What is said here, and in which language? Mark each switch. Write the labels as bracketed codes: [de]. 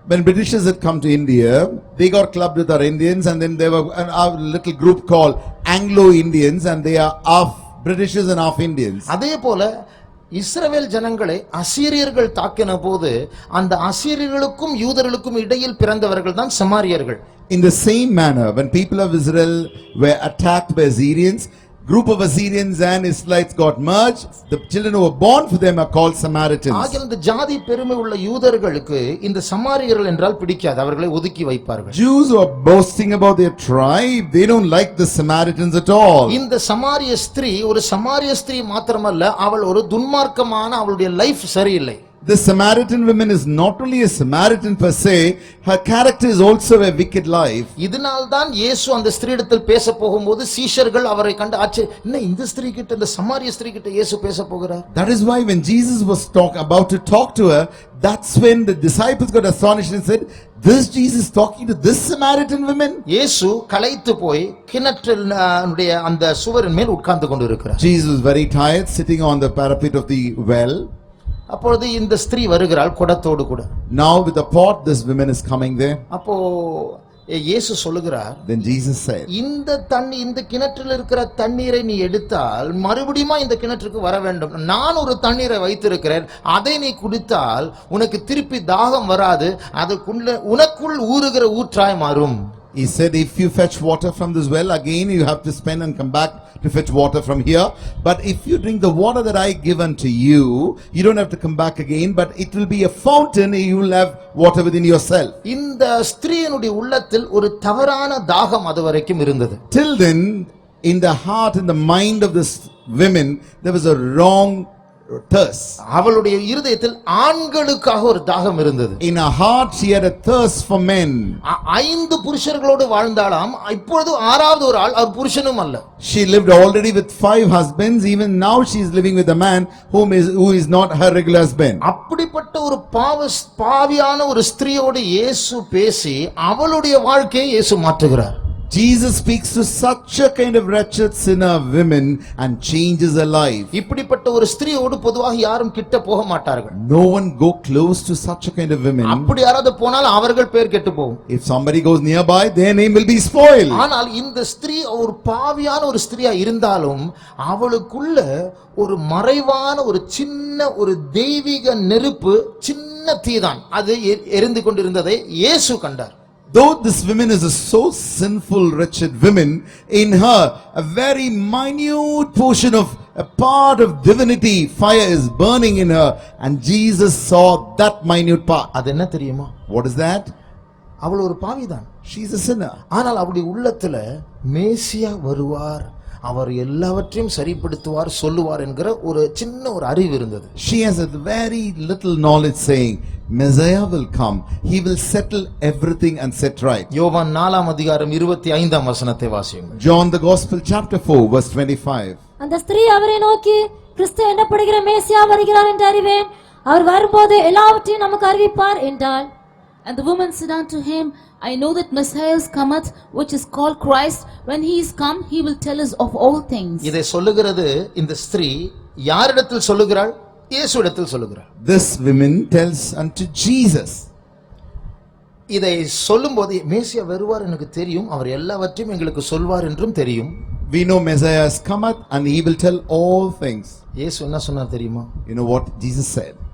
[en] When Britishers had come to India, they got clubbed with our Indians, and then there were a little group called Anglo-Indians, and they are half Britishers and half Indians. [ta] அதே போல இஸ்ரவேல் ஜனங்களை அசீரியர்கள் தாக்கின போது அந்த அசீரியர்களுக்கும் யூதர்களுக்கும் இடையில் பிறந்தவர்கள் தான் சமாரியர்கள். [en] In the same manner, when people of Israel were attacked by Assyrians, group of Assyrians and Israelites got merged. The children who were born for them are called Samaritans. [ta] ஆகிய இந்த ஜாதி பெருமை உள்ள யூதர்களுக்கு இந்த சமாரியர்கள் என்றால் பிடிக்காது, அவர்களை ஒதுக்கி வைப்பார்கள். [en] Jews who are boasting about their tribe, they don't like the Samaritans at all. [ta] இந்த சமாரிய ஸ்திரீ ஒரு சமாரிய ஸ்திரீ மாத்திரமல்ல, அவள் ஒரு துன்மார்க்கமான, அவளுடைய லைஃப் சரியில்லை. [en] The Samaritan woman is not only a Samaritan per se, her character is also a wicked life. [ta] இதனால்தான் இயேசு அந்த ஸ்திரீயிடத்தில் பேச போகும்போது சீஷர்கள் அவரை கண்டு என்ன இந்த ஸ்திரீ கிட்ட, இந்த சமாரிய ஸ்திரீ கிட்ட இயேசு பேச போகிறார். [en] That is why when Jesus was about to talk to her, that's when the disciples got astonished and said, this Jesus talking to this Samaritan woman? [ta] இயேசு களைத்து போய் கிணற்றினுடைய அந்த சுவரின் மேல் உட்கார்ந்து கொண்டிருக்கிறார். [en] Jesus was very tired, sitting on the parapet of the well. [ta] அப்பொழுது இந்த ஸ்திரீ வருகிறாள் குடத்தோடு கூட. [en] Now with the pot, this woman is coming there. [ta] அப்போ இயேசு சொல்லுகிறார், [en] Then Jesus said, [ta] இந்த கிணற்றில் இருக்கிற தண்ணீரை நீ எடுத்தால் மறுபடியும் இந்த கிணற்றுக்கு வர வேண்டும். நான் ஒரு தண்ணீரை வைத்திருக்கிறேன், அதை நீ குடித்தால் உனக்கு திருப்பி தாகம் வராது, அதுக்குள்ள உனக்குள் ஊறுகிற ஊற்றாய் மாறும். [en] He said, if you fetch water from this well, again you have to spend and come back to fetch water from here. But if you drink the water that I give unto you, you don't have to come back again, but it will be a fountain, you will have water within yourself. [ta] இந்த ஸ்திரீயினுடைய உள்ளத்தில் ஒரு தவறான தாகம் அதுவரைக்கும் இருந்தது. [en] Till then, in the heart and the mind of this women, there was a wrong thirst. [ta] அவளுடைய இருதயத்தில் ஆண்களுக்காக ஒரு தாகம் இருந்தது. [en] In her heart she had a thirst for men. [ta] 5 புருஷர்களோடு வாழ்ந்தாளாம், இப்பொழுது 6வது ஒரு ஆள், அவர் புருஷனும் அல்ல. [en] She lived already with 5 husbands, even now she is living with a man who is not her regular husband. [ta] அப்படிப்பட்ட ஒரு பாவியான ஒரு ஸ்திரீயோடு இயேசு பேசி அவளுடைய வாழ்க்கையை இயேசு மாற்றுகிறார். [en] Jesus speaks to such a kind of wretched sinner women and changes her life. [ta] இப்படிப்பட்ட ஒரு ஸ்திரீயோடு பொதுவாக யாரும் கிட்ட போக மாட்டார்கள். [en] No one go close to such a kind of women. [ta] அப்படி யாராவது போனால் அவர்கள் பேர் கெட்டு போகும். [en] If somebody goes nearby, their name will be spoiled. [ta] ஆனால் இந்த ஸ்திரீ ஒரு பாவியான ஒரு ஸ்திரீயா இருந்தாலும் அவளுக்குள்ள ஒரு மறைவான ஒரு சின்ன ஒரு தெய்வீக நெருப்பு, சின்ன தீதான், அது எரிந்து கொண்டிருந்ததை இயேசு கண்டார். [en] Though this woman is a so sinful, wretched woman, in her a very minute portion of a part of divinity, fire is burning in her, and Jesus saw that minute part. [ta] அது என்ன தெரியுமா? [en] What is that? [ta] அவள் ஒரு பாவிதான். [en] She is a sinner. [ta] ஆனால் அவளுடைய உள்ளத்துல மேசியா வருவார், அவர் எல்லாவற்றையும் சரிப்படுத்துவார் சொல்லுவார் என்கிற ஒரு சின்ன ஒரு அறிவு இருந்தது. [en] She has a very little knowledge saying, Messiah will come, he will settle everything and set right. [ta] யோவான் 4ஆம் அதிகாரம் 25ஆம் வசனத்தை வாசியுங்கள். [en] John the Gospel chapter 4 verse 25. [ta] அந்த ஸ்திரீ அவரை நோக்கி, கிறிஸ்து என்னப்படுகிற மேசியா வருகிறார் என்று அறிவேன், அவர் வரும்போது எல்லாவற்றையும் நமக்கு அறிவிப்பார் என்றாள். [en] And the woman said unto him, I know that Messiah cometh, which is called Christ. When he is come, he will tell us of all things. [ta] இதை சொல்லுகிறது இந்த ஸ்திரீ யாரிடத்தில் சொல்லுகிறாள்? இயேசுவிடத்தில் சொல்லுகிறாள். [en] This woman tells unto Jesus. [ta] இதை சொல்லும்போது மேசியா வருவார் எனக்கு தெரியும், அவர் எல்லாவற்றையும் எங்களுக்கு சொல்வார் என்றும் தெரியும். [en] We know Messiah has cometh and he will tell all things. [ta] இயேசு என்ன சொன்னார் தெரியுமா? [en] You know what Jesus said?